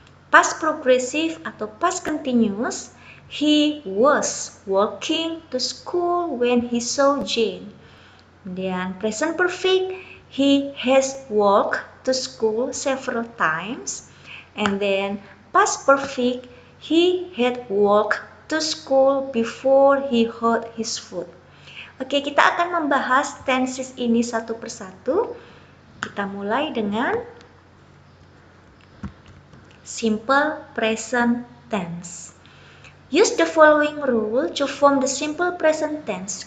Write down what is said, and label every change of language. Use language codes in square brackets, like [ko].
[en] Past progressive atau past continuous, he was walking to school when he saw Jane. [id] Kemudian [en] present perfect, he has walked to school several times. And then past perfect, he had walked to school before he hurt his foot. [id] Oke, kita akan membahas tenses ini satu persatu. Kita mulai dengan simple present tense. [en] Use the following rule to form the simple present tense.